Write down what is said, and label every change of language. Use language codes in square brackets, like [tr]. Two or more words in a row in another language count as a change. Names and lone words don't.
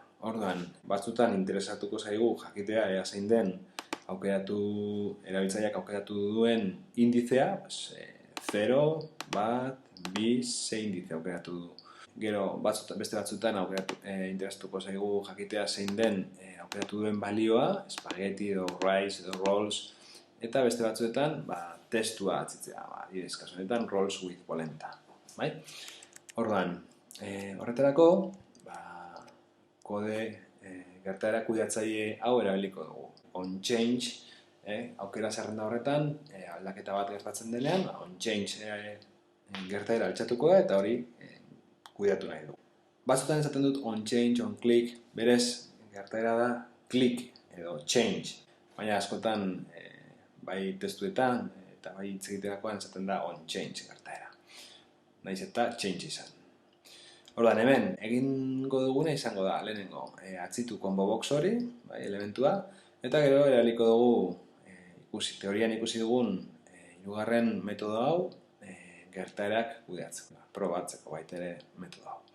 [eu] Orduan, batzutan interesatuko zaigu jakitea ea zein den erabiltzaileak aukeratu duen indizea, 0, bat, bi, ze indize aukeratu du. Gero, beste batzutan interesatuko zaigu jakitea zein den aukeratu duen balioa, spaghetti edo rice edo rolls, eta beste batzuetan testua atzitzea, adibidez, kasu honetan [en] rolls with polenta. [eu] Orduan, horretarako, kode gertaera kudeatzaile hau erabiliko dugu. On-change, aukera zerrenda horretan, aldaketa bat gertatzen denean, on-change gertaera altxatuko da, eta hori kudeatu nahi dugu. Batzutan esaten dut on-change, on-click, berez gertaera da click edo change, baina askotan bai testuetan eta bai hitz egiterakoan esaten da on-change gertaera. Naiz eta change izan. Orduan, hemen, egingo duguna izango da, lehenengo, atzitu combo box hori, elementua, eta gero erabiliko dugu, teorian ikusi dugun, hirugarren metodo hau, gertaerak kudeatzeko, probatzeko baita ere metodo hau.